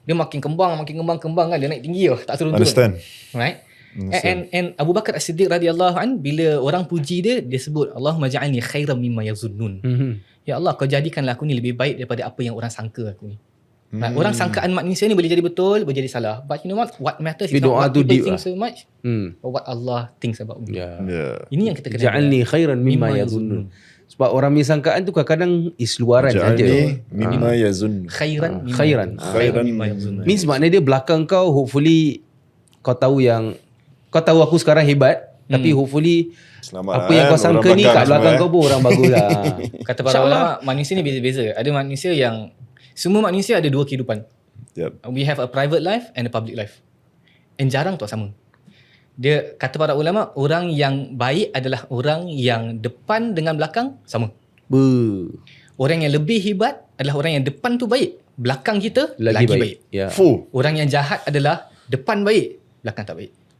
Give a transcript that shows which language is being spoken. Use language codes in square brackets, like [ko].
[ms] Dia makin kembang kan, dia naik tinggi tak turun-turun. [en] Understand. Right? And [ar] Abu Bakar As-Siddiq radhiyallahu an, [ms] bila orang puji dia sebut [ar] Allahumma ja'alni khairan mimma yazunnun. [ms] Ya Allah, kau jadikanlah aku ni lebih baik daripada apa yang orang sangka aku ni. [en] Right? [ms] Orang sangkaan manusia ni boleh jadi betul, boleh jadi salah. [en] But you know what matters is not what people think so much, but what Allah thinks about me. [ms] Ini yang kita kena [ar] Ja'alni khairan mimma yazunnun. [ms] Sebab orang punya sangkaan tu kadang-kadang is luaran saja. [ar] Ja'alni mimma yazun. Khairan mimma yazun. [en] Means [ms] maknanya dia belakang kau, [en] hopefully [ms] kau tahu aku sekarang hebat, tapi hopefully Selamat apa yang kau sangka ni kat belakang kau pun orang bagus lah. Kata para ulama, manusia ni beza-beza. Ada manusia yang, semua manusia ada dua kehidupan. [en] We have a private life and a public life. And [ms] jarang tu sama. Dia kata para ulama, orang yang baik adalah orang yang depan dengan belakang sama. Orang yang lebih hebat adalah orang yang depan tu baik, belakang kita lagi baik. Ya. Orang yang jahat adalah depan baik, belakang tak baik.